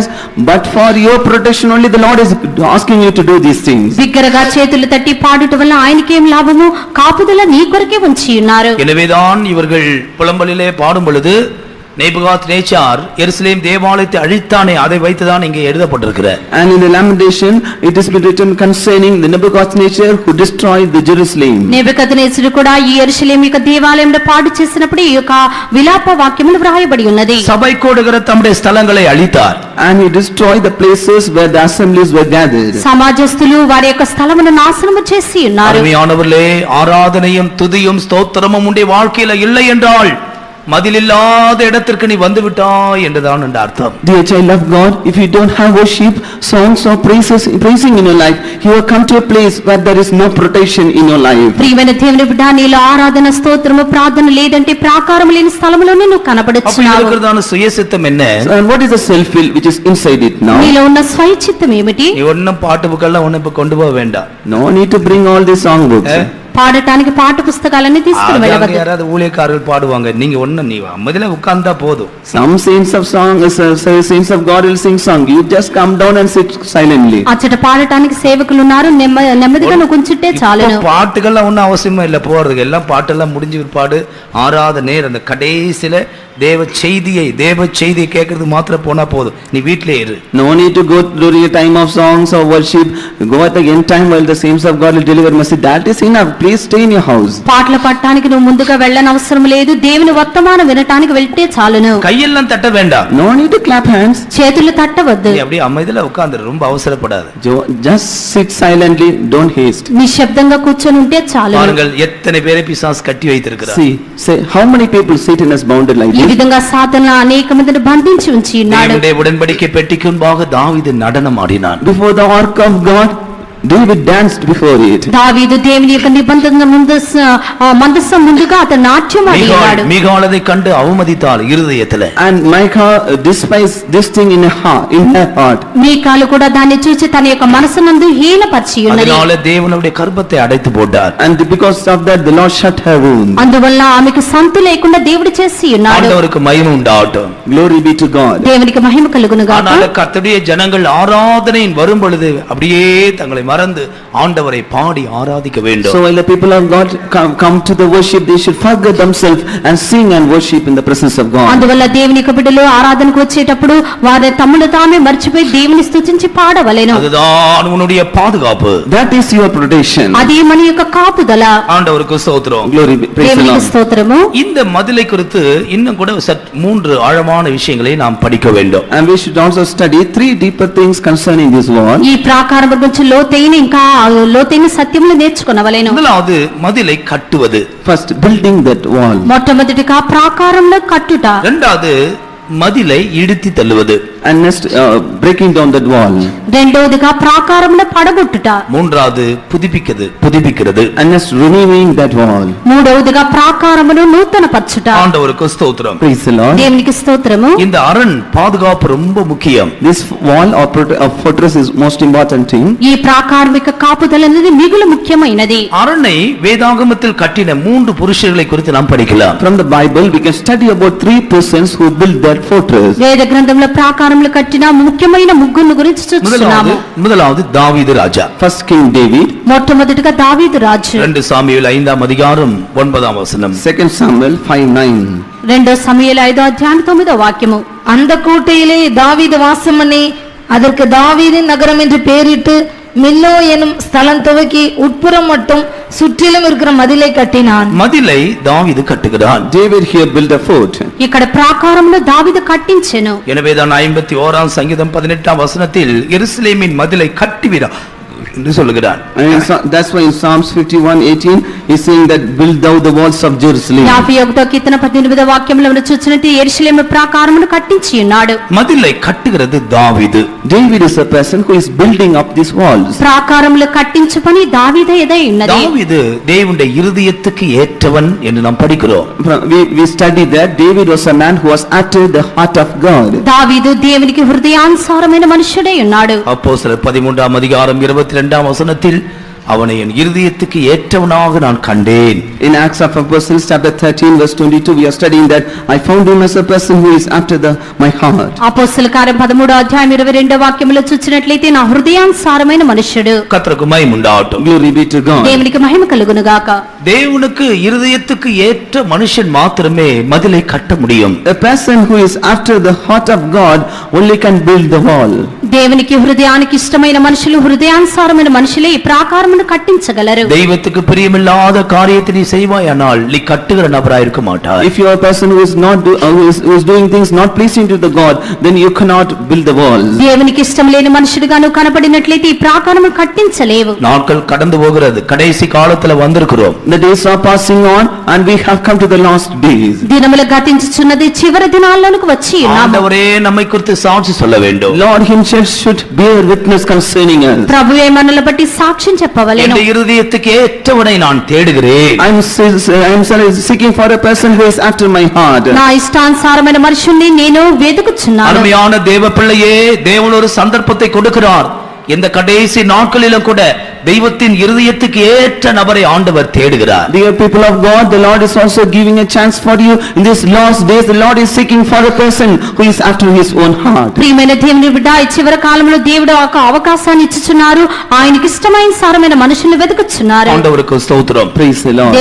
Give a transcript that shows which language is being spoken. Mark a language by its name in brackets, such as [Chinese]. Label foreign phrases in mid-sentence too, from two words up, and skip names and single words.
[English] But for your protection only the Lord is asking you to do these things. [Telugu] బిగ్గరగా చేతులు తట్టి పాడుట వల్ల ఆయనకేం లాభము? కాపుదల నీ కొరకే ఉంచి ఉన్నారు. [Tamil] எனவேதான் இவர்கள் புலம்பலிலே பாடும் பொழுது நேபுகாத்நேச்சார் எருசலேம் தேவாலயத்தை அழித்தானே, அதை வைத்துதான் இங்கே எழுதப்பட்டிருக்கிறது. [English] And in the lamentation it has been written concerning the Nebuchadnezzar who destroyed the Jerusalem. [Telugu] నెబుకద్నెజరు కూడా ఈ యెరూషలేము యొక్క దేవాలయంలో పాడు చేసినప్పుడు ఈ యొక్క విలాప వాక్యములు వ్రాయబడి ఉన్నది. [Tamil] சபை கூடுகிற தம்முடைய ஸ்தலங்களை அழித்தார். [English] And he destroyed the places where the assemblies were gathered. [Telugu] సమాజస్తులు వారి యొక్క స్థలమును నాశనము చేసి ఉన్నారు. [Tamil] அருமையானவர்களே, ஆராதனையும் துதியும் ஸ்தோத்திரமும் உன்னுடைய வாழ்க்கையில இல்லை என்றால் மதிலில்லாத இடத்திற்கு நீ வந்து விட்டாய் என்றுதான் என்ற அர்த்தம். [English] Dear child of God, if you don't have worship, songs or praising in your life, you have come to a place where there is no protection in your life. [Telugu] ప్రియమైన దేవుని బిడ్డ, నీలో ఆరాధన స్తోత్రము ప్రార్థన లేదంటే ప్రాకారం లేని స్థలములోనే నువ్వు [Tamil] அப்ப [Telugu] కనబడుచున్నావు. [Tamil] இருக்கிறதான சுயசித்தம் என்ன? [English] And what is the self will which is inside it now? [Telugu] నీలో ఉన్న స్వైచిత్తం ఏమిటి? [Tamil] நீ ஒன்னும் பாட்டு புக்கெல்லாம் ஒன்னும் இப்ப கொண்டு போக வேண்டாம். [English] No need to bring all these song books. [Telugu] పాడటానికి పాఠ పుస్తకాలన్నీ తీసుకుని వెళ్ళవద్దు. [Tamil] யாராவது ஊழியக்காரர்கள் பாடுவாங்க, நீங்க ஒண்ணு நீ அமைதியில உட்கார்ந்தா போதும். [English] Some saints of God will sing song. You just come down and sit silently. [Telugu] అచ్చట పాడటానికి సేవకులు ఉన్నారు, నెమ్మదిగా నువ్వు కూర్చుంటే చాలును. [Tamil] பாட்டுகள்லாம் ஒன்னும் அவசியமா இல்ல போறதுக்கு. எல்லாம் பாட்டெல்லாம் முடிஞ்சு பிற்பாடு ஆராதனை அந்த கடைசியில தேவ செய்தியை கேட்கறது மாத்திரம் போனா போதும். நீ வீட்டிலே இரு. [English] No need to go during a time of songs or worship. Go at the end time while the saints of God will deliver message. That is enough. Please stay in your house. [Telugu] పాటలు పాడటానికి నువ్వు ముందుగా వెళ్ళని అవసరం లేదు. దేవుని వర్తమానం వినటానికి వెళ్తే చాలును. [Tamil] கையெல்லாம் தட்ட வேண்டாம். [English] No need to clap hands. [Telugu] చేతులు తట్టవద్దు. [Tamil] நீ அப்படியே அமைதியில உட்கார்ந்து ரொம்ப அவசரப்படாத. [English] Just sit silently. Don't haste. [Telugu] నిశ్శబ్దంగా కూర్చొని ఉంటే చాలును. [Tamil] பாருங்கள் எத்தனை பேரை பிசாசு கட்டி வைத்திருக்கிறார். [English] See, say how many people Satan has bounded like [Telugu] ఈ [English] this. [Telugu] విధంగా సాతాను అనేక మందిని బంధించి ఉంచి ఉన్నాడు. [Tamil] தேவனுடைய உடன்படிக்கை பெட்டிக்கு முன்பாக தாவீது நடனம் ஆடினான். [English] Before the ark of God, David danced before it. [Telugu] దావీదు దేవుని యొక్క నిబంధన మందసం ముందుగా అతను నాట్యం ఆడాడు. [Tamil] மீகாளதை கண்டு அவமதித்தாள் இருதயத்திலே. [English] And Micah despised this thing in her heart. [Telugu] మీకాలు కూడా దాన్ని చూసి తన యొక్క మనసునందు హీనపరిచి ఉన్నది. [Tamil] அதனால தேவனுடைய கர்ப்பத்தை அடைத்து போட்டார். [English] And because of that the Lord shut her womb. [Telugu] అందువల్ల ఆమెకు సంతు లేకుండా దేవుడు చేసి ఉన్నాడు. [Tamil] ஆண்டவருக்கு மகிமை உண்டாகட்டும். [English] Glory be to God. [Telugu] దేవునికి మహిమ కలుగును గాక. [Tamil] ஆனால் கர்த்தருடைய ஜனங்கள் ஆராதனையின் வரும் பொழுது அப்படியே தங்களை மறந்து ஆண்டவரை பாடி ஆராதிக்க வேண்டும். [English] So while the people of God come to the worship, they should forget themselves and sing and worship in the presence of God. [Telugu] అందువల్ల దేవుని యొక్క బిడ్డలు ఆరాధనకు వచ్చేటప్పుడు వారి తమ్ముడు తామే మర్చిపోయి దేవుని స్తుతించి పాడవలెను. [Tamil] அதுதான் உன்னுடைய பாதுகாப்பு. [English] That is your protection. [Telugu] అది మన యొక్క కాపుదల. [Tamil] ஆண்டவருக்கு ஸ்தோத்திரம். [English] Glory be praise the [Telugu] దేవునికి [English] Lord. [Telugu] స్తోత్రము. [Tamil] இந்த మదిலை குறித்து இன்னும் கூட மூன்று ஆழமான விஷயங்களை நாம் படிக்க வேண்டும். [English] And we should also study three deeper things concerning this wall. [Telugu] ఈ ప్రాకారం గురించి లోతైన సత్యములు నేర్చుకొనవలెను. [Tamil] முதலாவது மதிலை கட்டுவது. [English] First, building that wall. [Telugu] మొట్టమొదటిగా ప్రాకారంలో కట్టుట. [Tamil] இரண்டாவது மதிலை இடித்து தள்ளுவது. [English] And next, breaking down that wall. [Telugu] రెండవదిగా ప్రాకారంలో పడగొట్టుట. [Tamil] மூன்றாவது புதுப்பிக்கிறது. [English] And next, renewing that wall. [Telugu] మూడవదిగా ప్రాకారమును నూతనపరచుట. [Tamil] ஆண்டவருக்கு ஸ்தோத்திரம். [English] Praise the Lord. [Telugu] దేవునికి స్తోత్రము. [Tamil] இந்த அரண் பாதுகாப்பு ரொம்ப முக்கியம். [English] This wall or fortress is most important thing. [Telugu] ఈ ప్రాకారమిక కాపుదల అనేది మిగులు ముఖ్యమైనది. [Tamil] அரணை வேதாகமத்தில் கட்டின மூன்று புருஷர்களை குறித்து நாம் படிக்கலாம். [English] From the Bible, we can study about three persons who built that fortress. [Telugu] వేద గ్రంథంలో ప్రాకారములు కట్టిన ముఖ్యమైన ముగ్గురు గురించి చూస్తున్నాము. [Tamil] முதலாவது தாவீது ராஜா. [English] First King David. [Telugu] మొట్టమొదటిగా దావీదు రాజు. [Tamil] 2 சாமுவேல் 5ஆம் அதிகாரம் 9ஆம் வசனம். [English] Second Samuel 5:9. [Telugu] రెండో సమూయేలు 5వ అధ్యాయం 9వ వాక్యము. [Tamil] அந்த கோட்டையிலே தாவீது வாசம் பண்ணி அதற்கு தாவீதின் நகரம் என்று பெயரிட்டு மில்லோ எனும் ஸ்தலம் துவக்கி உட்புறம் மட்டும் சுற்றிலும் இருக்கிற மதிலை கட்டினான். மதிலை தாவீது கட்டுகிறான். [English] David here built a fort. [Telugu] ఇక్కడ ప్రాకారమును దావీదు కట్టించెను. [Tamil] எனவேதான் 51ஆம் சங்கீதம் 18ஆம் வசனத்தில் எருசலேமின் மதிலை கட்டுவீரா என்று சொல்லுகிறார். [English] That's why in Psalms 51:18 he's saying that build thou the walls of Jerusalem. [Telugu] 51వ కీర్తన 18వ వాక్యంలో మనం చూచినట్టు యెరూషలేము ప్రాకారమును కట్టించి ఉన్నాడు. [Tamil] மதிலை கட்டுகிறது தாவீது. [English] David is a person who is building up these walls. [Telugu] ప్రాకారములు కట్టించు పని దావీదే ఎదై ఉన్నది. [Tamil] தாவீது தேவனுடைய இருதயத்துக்கு ஏற்றவன் என்று நாம் படிக்கிறோம். [English] We study that David was a man who was after the heart of God. [Telugu] దావీదు దేవునికి హృదయానుసారమైన మనుషుడై ఉన్నాడు. [Tamil] அப்போஸ்தலர் 13ஆம் அதிகாரம் 22ஆம் வசனத்தில் அவனை என் இருதயத்துக்கு ஏற்றவனாக நான் கண்டேன். [English] In Acts of Apostles chapter 13 verse 22 we are studying that I found him as a person who is after my heart. [Telugu] అపోస్తలుల కార్యం 13వ అధ్యాయం 22వ వాక్యములో చూచినట్లయితే నా హృదయానుసారమైన మనుషుడు. [Tamil] கர்த்தருக்கு மகிமை உண்டாகட்டும். [English] Glory be to God. [Telugu] దేవునికి మహిమ కలుగును గాక. [Tamil] தேவனுக்கு இருதயத்துக்கு ஏற்ற மனுஷன் மாத்திரமே மதிலை கட்ட முடியும். [English] A person who is after the heart of God only can build the wall. [Telugu] దేవునికి హృదయానికి ఇష్టమైన మనుషులు హృదయానుసారమైన మనుషులే ఈ ప్రాకారమును కట్టించగలరు. [Tamil] தெய்வத்துக்கு பிரியமில்லாத காரியத்தை நீ செய்வாயானால் நீ கட்டுகிற நபராய் இருக்க மாட்டாய். [English] If you are a person who is who is doing things not pleasing to the God, then you cannot build the walls. [Telugu] దేవునికి ఇష్టం లేని మనుషుడుగా నువ్వు కనబడినట్లయితే ఈ ప్రాకారమును కట్టించలేవు. [Tamil] நாட்கள் கடந்து போகிறது, கடைசி காலத்துல வந்திருக்கிறோம். [English] The days are passing on and we have come to the last days. [Telugu] దినములు గతించుచున్నది, చివరి దినాల్లోనికి వచ్చి ఉన్నాము. [Tamil] ஆண்டவரே நம்மை குறித்து சாட்சி சொல்ல வேண்டும். [English] Lord himself should bear witness concerning us. [Telugu] ప్రభువే మనల్ని బట్టి సాక్ష్యం చెప్పవలెను. [Tamil] என் இருதயத்துக்கு ஏற்றவனை நான் தேடுகிறேன். [English] I am seeking for a person who is after my heart. [Telugu] నా ఇష్టానుసారమైన మనుషుల్ని నేను వెతుకుచున్నాను. [Tamil] அருமையான தேவ பிள்ளையே, தேவன் ஒரு சந்தர்ப்பத்தை கொடுக்கிறார். இந்த கடைசி நாட்களிலும் கூட தெய்வத்தின் இருதயத்துக்கு ஏற்ற நபரை ஆண்டவர் தேடுகிறார். [English] Dear people of God, the Lord is also giving a chance for you in these last days. The Lord is seeking for a person who is after his own heart. [Telugu] ప్రియమైన దేవుని బిడ్డ, ఈ చివరి కాలంలో దేవుడు ఒక అవకాశాన్ని ఇచ్చుచున్నారు. ఆయనకి ఇష్టమైన సారమైన మనుషుల్ని వెతుకుచున్నారు. [Tamil] ஆண்டவருக்கு ஸ்தோத்திரம். [English] Praise the Lord.